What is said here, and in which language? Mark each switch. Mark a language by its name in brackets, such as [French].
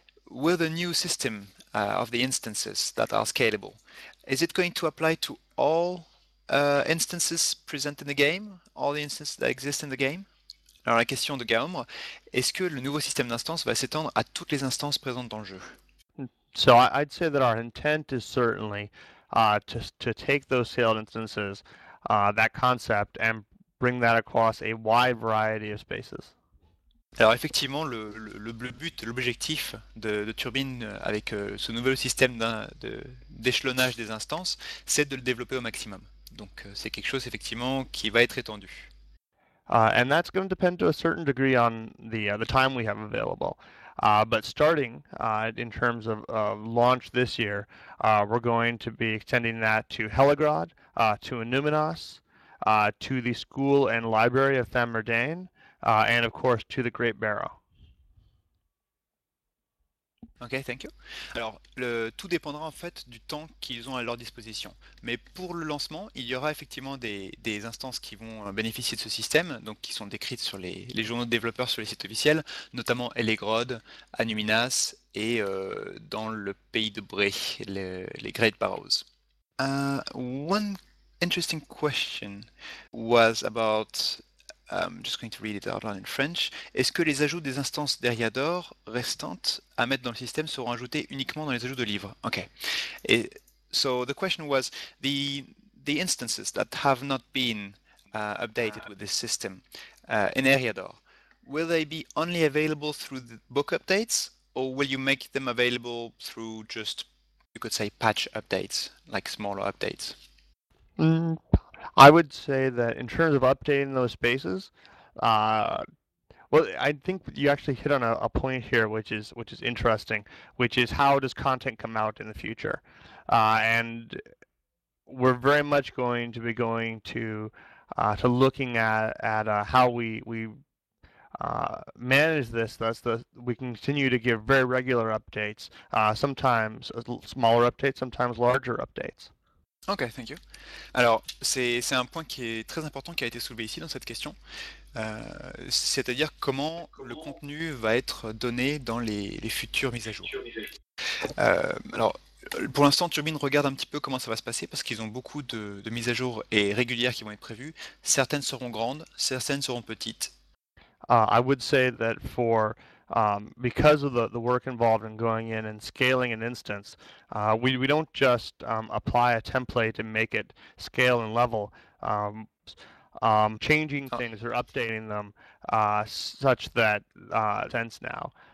[English] Will the new system of the instances that are scalable, is it going to apply to all instances present in the game, all the instances that exist in the game? [French] Alors la question de Gaomre, est-ce que le nouveau système d'instances va s'étendre à toutes les instances présentes dans le jeu? [English] So I'd say that our intent is certainly to take those scaled instances, that concept, and bring that across a wide variety of spaces. [French] Alors effectivement, le but, l'objectif de Turbine avec ce nouveau système d'échelonnage des instances, c'est de le développer au maximum. Donc c'est quelque chose effectivement qui va être étendu. [English] And that's going to depend to a certain degree on the time we have available. But starting in terms of launch this year, we're going to be extending that to Heligrod, to Annuminos, to the School and Library of Thamardane, and of course to the Great Barrow. Ok, thank you. [French] Alors, tout dépendra en fait du temps qu'ils ont à leur disposition. Mais pour le lancement, il y aura effectivement des instances qui vont bénéficier de ce système, donc qui sont décrites sur les journaux de développeurs sur les sites officiels, notamment Elegrod, Annuminas et dans le pays de Bray, les Great Barrows. [English] One interesting question was about. I'm just going to read it out loud in French. [French] Est-ce que les ajouts des instances d'Eriador restantes à mettre dans le système seront ajoutés uniquement dans les ajouts de livres? [English] Ok. So the question was, the instances that have not been updated with this system in Eriador, will they be only available through the book updates, or will you make them available through just, you could say, patch updates, like smaller updates? I would say that in terms of updating those spaces, well, I think you actually hit on a point here, which is interesting, which is how does content come out in the future? And we're very much going to be going to looking at how we manage this. That's the we can continue to give very regular updates, sometimes smaller updates, sometimes larger updates. Ok, thank you. [French] Alors, c'est un point qui est très important qui a été soulevé ici dans cette question, c'est-à-dire comment le contenu va être donné dans les futures mises à jour. Alors, pour l'instant, Turbine regarde un petit peu comment ça va se passer parce qu'ils ont beaucoup de mises à jour et régulières qui vont être prévues. Certaines seront grandes, certaines seront petites. [English] I would say that for because of the work involved in going in and scaling an instance, we don't just apply a template and make it scale and level. Changing things or updating them such that sense now.